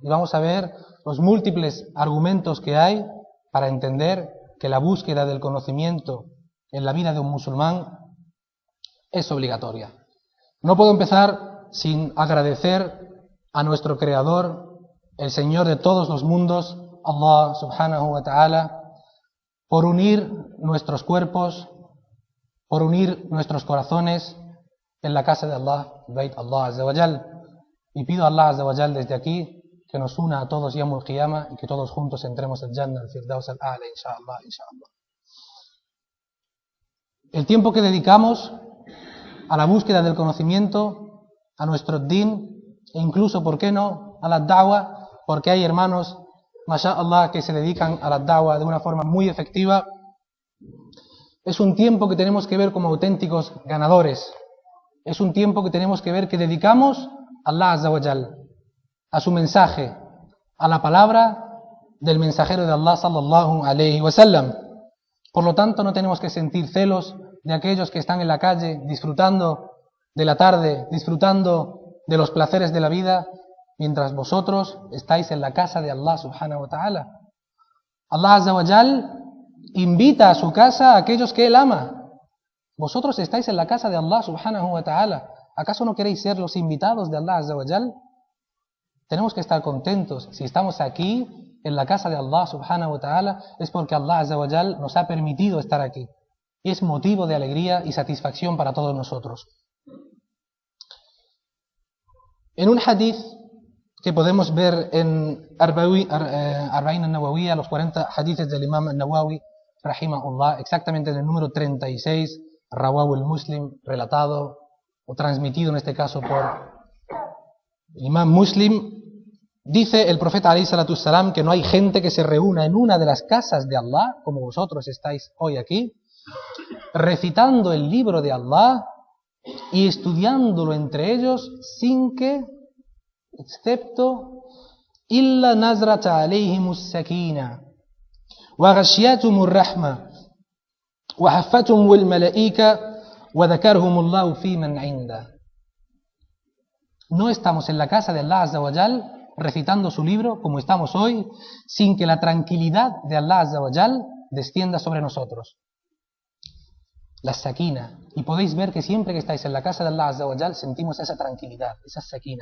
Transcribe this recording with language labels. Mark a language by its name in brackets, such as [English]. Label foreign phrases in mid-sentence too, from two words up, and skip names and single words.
[Spanish] Y vamos a ver los múltiples argumentos que hay para entender que la búsqueda del conocimiento en la vida de un musulmán es obligatoria. No puedo empezar sin agradecer a nuestro Creador, el Señor de todos los mundos, [Arabic] الله سبحانه وتعالى, [Spanish] por unir nuestros cuerpos, por unir nuestros corazones en la casa de Allah, [Arabic] بيت الله عز وجل. [Spanish] Y pido a [Arabic] الله عز وجل [Spanish] desde aquí que nos una a todos [Arabic] يوم القيامة [Spanish] y que todos juntos entremos al Jannah, al [Arabic] الفردوس الأعلى، إن شاء الله، إن شاء الله. [Spanish] El tiempo que dedicamos a la búsqueda del conocimiento, a nuestro din, e incluso, ¿por qué no?, a la da'wa, porque hay hermanos, masha'Allah, que se dedican a la da'wa de una forma muy efectiva. Es un tiempo que tenemos que ver como auténticos ganadores. Es un tiempo que tenemos que ver que dedicamos a [Arabic] الله عز وجل, [Spanish] a su mensaje, a la palabra del mensajero de [Arabic] الله صلى الله عليه وسلم. [Spanish] Por lo tanto, no tenemos que sentir celos de aquellos que están en la calle disfrutando de la tarde, disfrutando de los placeres de la vida, mientras vosotros estáis en la casa de [Arabic] الله سبحانه وتعالى. الله عز وجل [Spanish] invita a su casa a aquellos que Él ama. Vosotros estáis en la casa de [Arabic] الله سبحانه وتعالى. [Spanish] ¿Acaso no queréis ser los invitados de [Arabic] الله عز وجل? [Spanish] Tenemos que estar contentos. Si estamos aquí, en la casa de [Arabic] الله سبحانه وتعالى, [Spanish] es porque [Arabic] الله عز وجل [Spanish] nos ha permitido estar aquí. Y es motivo de alegría y satisfacción para todos nosotros. En un hadith que podemos ver en Arba'in al-Nawawiyya, los 40 hadiths del Imam al-Nawawi, rahimahullah, exactamente en el número 36, [Arabic] رواه المسلم, [Spanish] relatado o transmitido en este caso por el Imam Muslim, dice el profeta alayhi [Arabic] الصلاة والسلام [Spanish] que no hay gente que se reúna en una de las casas de Allah, como vosotros estáis hoy aquí, recitando el libro de Allah y estudiándolo entre ellos sin que, excepto, [Arabic] إلا نزلت عليهم السكينة وغشيتهم الرحمة وحفتهم الملائكة وذكرهم الله في من عنده. [Spanish] No estamos en la casa de [Arabic] الله عز وجل [Spanish] recitando su libro como estamos hoy, sin que la tranquilidad de Allah Azza wa Jal descienda sobre nosotros. La sakina. Y podéis ver que siempre que estáis en la casa de [Arabic] الله عز وجل [Spanish] sentimos esa tranquilidad, esa sakina.